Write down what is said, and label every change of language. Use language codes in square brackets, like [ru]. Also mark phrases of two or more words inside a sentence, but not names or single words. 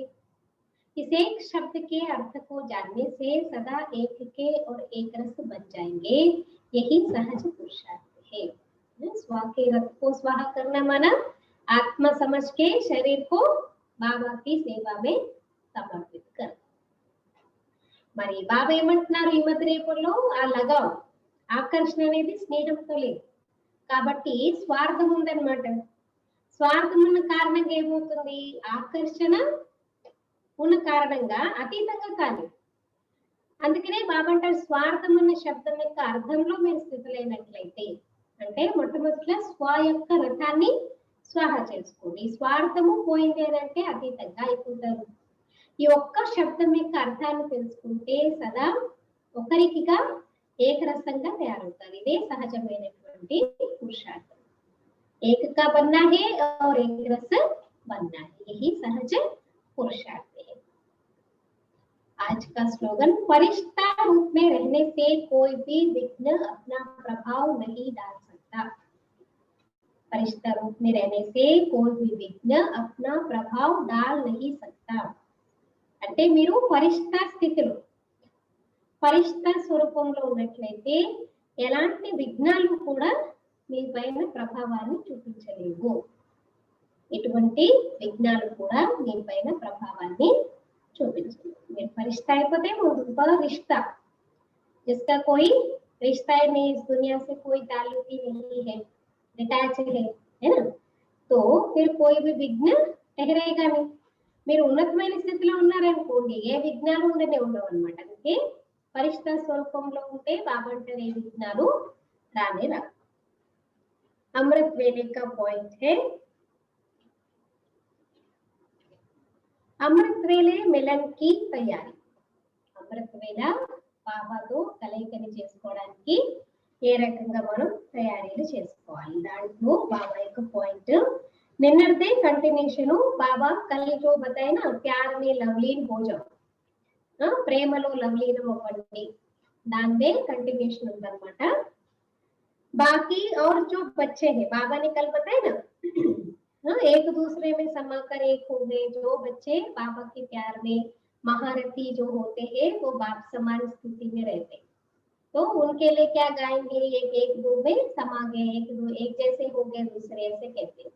[hi] इस एक शब्द के अर्थ को जानने से सदा एक के और एक रस बन जाएंगे, यही सहज पुरुषार्थ है। स्व के रथ को स्वाहा करना माना आत्मा समझ के शरीर को బాబా की సేవ में సమర్పిత कर। [te] మరి బాబా ఏమంటున్నారు ఈ మధ్య రేపుల్లో, ఆ లగావ్ ఆకర్షణ అనేది స్నేహంతో లేదు కాబట్టి స్వార్థం ఉందన్నమాట. స్వార్థం ఉన్న కారణంగా ఏమవుతుంది, ఆకర్షణ ఉన్న కారణంగా అతీతంగా కాలేదు. అందుకనే బాబా అంటారు స్వార్థం అన్న శబ్దం యొక్క అర్థంలో మీరు స్థితులైనట్లయితే, అంటే మొట్టమొదటిలో స్వ యొక్క రథాన్ని స్వాహ చేసుకోండి. స్వార్థము పోయింది అని అంటే అతీతంగా అయిపోతారు. ఈ ఒక్క శబ్దం యొక్క అర్థాన్ని తెలుసుకుంటే సదా ఒకరికిగా ఏకరసంగా తయారవుతారు. ఇదే సహజమైనటువంటి పురుషార్థం. [hi] एक का बनना है और एक रस बनना है, यही सहज पुरुषार्थ है. आज का स्लोगन, फरिश्ता रूप में रहने से कोई भी विघ्न अपना प्रभाव नहीं डाल सकता. फरिश्ता रूप में रहने से कोई भी विघ्न अपना प्रभाव डाल नहीं सकता. [te] అంటే మీరు ఫరిష్తా స్థితిలో ఫరిష్తా స్వరూపంలో ఉన్నట్లయితే ఎలాంటి విఘ్నాలు కూడా మీ పైన ప్రభావాన్ని చూపించలేవు. ఎటువంటి విఘ్నాలు కూడా మీ పైన ప్రభావాన్ని చూపించలేవు. మీరు ఫరిష్తా అయిపోతే [hi] वो रिश्ता जिसका कोई रिश्ता ही नहीं, इस दुनिया से कोई ताल्लुक ही नहीं है, डिटैच है ना, तो फिर कोई भी विघ्न ठहरेगा नहीं. [te] మీరు ఉన్నతమైన స్థితిలో ఉన్నారనుకోండి ఏ విఘ్నాలు ఉండనే ఉండవు అనమాట. అందుకే ఫరిష్తా స్వరూపంలో ఉంటే బాబా అంటారు ఏ విఘ్నాలు రానే రావు. [hi] अमृत वेले का पॉइंट है, अमृत वेले मिलन की तैयारी. [te] అమృత వేళ బాబాతో కలయికని చేసుకోవడానికి ఏ రకంగా మనం తయారీలు చేసుకోవాలి, దాంట్లో బాబా యొక్క పాయింట్ నిన్నటిదే కంటిన్యూషన్. [hi] बाबा कल जो बताया ना प्यार में लवलीन हो जाओ, [te] ప్రేమలో లవ్లీనం అవ్వండి, దాందే కంటిన్యూషన్ ఉందన్నమాట. [hi] बाकी और जो बच्चे हैं, बाबा ने कल बताया ना, एक दूसरे में समाकर एक हो गए. जो बच्चे बाबा के प्यार में महारथी जो होते हैं वो बाप समान स्थिति में रहते हैं, तो उनके लिए क्या गाएंगे, एक एक दो में समा गए, एक दो एक जैसे हो गए, दूसरे ऐसे कहते हैं.